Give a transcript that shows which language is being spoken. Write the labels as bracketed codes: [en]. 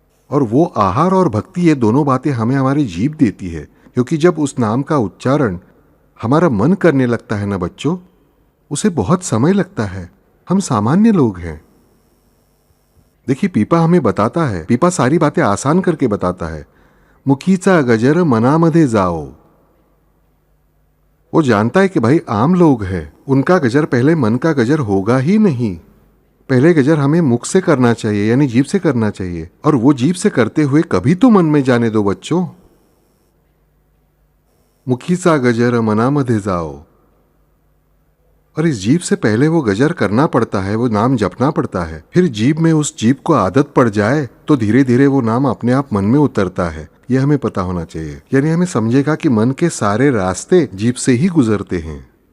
[hi] और वो आहार और भक्ति, ये दोनों बातें हमें हमारी जीभ देती है, क्योंकि जब उस नाम का उच्चारण हमारा मन करने लगता है ना बच्चों, उसे बहुत समय लगता है। हम सामान्य लोग हैं। देखिए, पीपा हमें बताता है, पीपा सारी बातें आसान करके बताता है। [mr] मुखीचा गजर मनामध्ये जाओ। [hi] वो जानता है कि भाई आम लोग हैं, उनका गजर पहले मन का गजर होगा ही नहीं। पहले गजर हमें मुख से करना चाहिए, यानी जीभ से करना चाहिए। और वो जीभ से करते हुए कभी तो मन में जाने दो बच्चों। [mr] मुखीचा गजर मनामध्ये जाओ। [hi] और इस जीभ से पहले वो गजर करना पड़ता है, वो नाम जपना पड़ता है। फिर जीभ में उस जीभ को आदत पड़ जाए तो धीरे धीरे वो नाम अपने आप मन में उतरता है। यह हमें पता होना चाहिए। यानी हमें समझेगा कि मन के सारे रास्ते जीभ से ही गुजरते हैं।